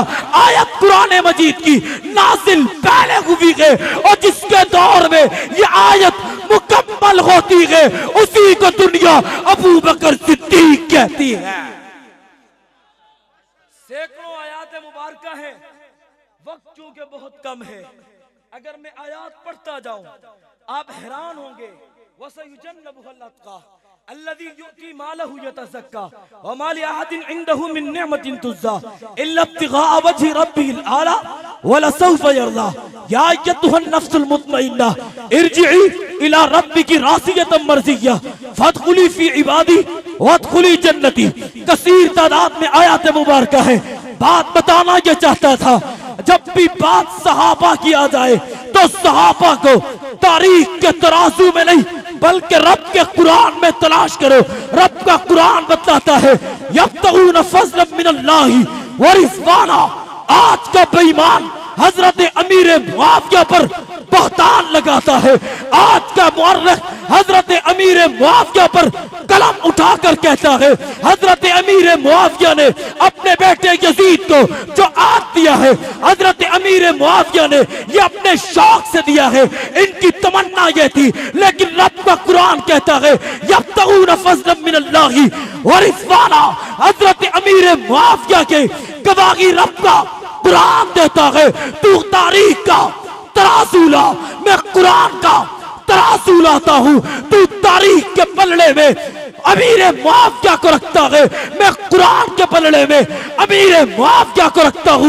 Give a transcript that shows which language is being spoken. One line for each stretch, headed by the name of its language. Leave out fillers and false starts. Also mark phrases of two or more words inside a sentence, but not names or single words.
Hindi: आयत कुरान मजीद की नाजिल पहले हुई है और जिसके दौर में ये आयत मुकम्मल होती है उसी को दुनिया अबू बकर सिद्दीक कहती है। सैकड़ों आयात मुबारका है, वक्त चूंकि बहुत कम है, अगर मैं आयात पढ़ता जाऊं आप हैरान होंगे।
Arabic: وسيجنبها الأتقى الذي يؤتي ماله يتزكى وما لأحد عنده من نعمة تجزى إلا ابتغاء وجه ربه الأعلى ولسوف يرضى. يا أيتها النفس المطمئنة ارجعي إلى ربك راضية مرضية فادخلي في عبادي وادخلي جنتي.
Hindi: कसीर तादाद में आयत मुबारका है। बात बताना ये चाहता था, जब भी बात सहाबा की आ जाए तो सहाबा को तारीख के तराजू में नहीं बल्कि रब के कुरान में तलाश करो। रब का कुरान बताता है
Arabic: يبتغون فضلا من الله ورضوانا.
Hindi: आज का बेईमान हजरत अमीर मुआविया पर बहतान लगाता है। आज का मुअर्रिख हजरत अमीर मुआविया पर कलम उठाकर कहता है हजरत अमीर मुआविया ने अपने बेटे यजीद को जो आग दिया है, हजरत अमीर मुआविया ने ये अपने शौक से दिया है, इनकी तमन्ना ये थी। लेकिन रब का कुरान कहता है
Arabic: يبتغون فضلا من الله ورضوانا.
Hindi: हजरत अमीर मुआविया के गवाही रब का कुरान देता है। तू तारीख का तराजू ला, मैं कुरान का तराजू लाता हूँ। तू तारीख के पलड़े में अमीर मुआविया को रखता है, मैं कुरान के पलड़े में अमीर मुआविया को रखता हूँ।